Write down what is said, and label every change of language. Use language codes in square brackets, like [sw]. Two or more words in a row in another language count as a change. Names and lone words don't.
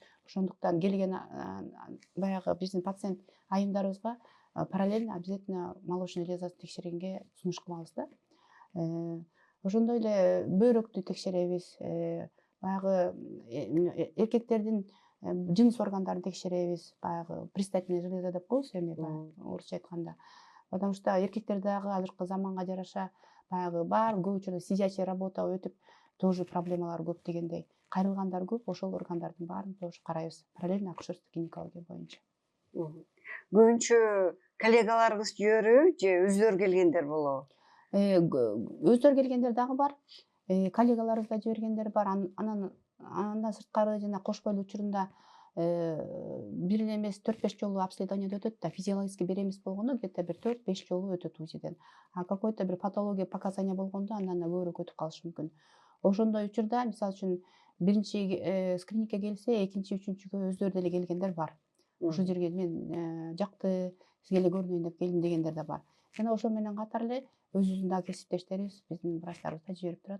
[ky] Ошондуктан келген баягы биздин пациент айымдарыбызга [ru] параллельно обязательно молочный [ky] железасын текшергенге сунуш кылабыз да. Ошондой эле бөйрөктү текшеребиз. Баягы эркектердин жыныс органдарын текшеребиз. Баягы [ru] пристательная железа [ky] деп коебуз эми орусча айтканда. [ru] Потому что [ky] эркектер дагы азыркы заманга жараша баягы бар көп учурда [ru] сидячий работа [ky] өтүп тоже проблемалар көп дегендей. Кайрылгандар көп, ошол органдардын баарын тоже карайбыз. [ru] Параллельно акушерство, гинекология [ky] боюнча. Көбүнчө коллегаларыбыз жиберүүбү же өздөрү келгендер болобу? Өздөрү келгендер дагы бар. Коллегаларыбыз да жибергендер бар. Андан сырткары жана кош бойлуу учурунда бир эле эмес 4-5 жолу обследованиеден өтөт да. Физиологически беремиз болгондо где-то бир 4-5 жолу өтөт УЗИден. [ru] А какой-то [ky] бир [ru] патология показания [ky] болгондо андан да көбүрөөк өтүп калышы мүмкүн. Ошондой учурда, мисалы үчүн, биринчи скринингке келсе, экинчи, үчүнчүгө өздөрү деле келгендер бар. Ошол жерге мен жакты, сизге эле көрүнөйүн деп келдим дегендер да бар. Жана ошо менен катар эле өзүбүздүн дагы кесиптештерибиз, биздин врачтарыбыз да жиберип турат.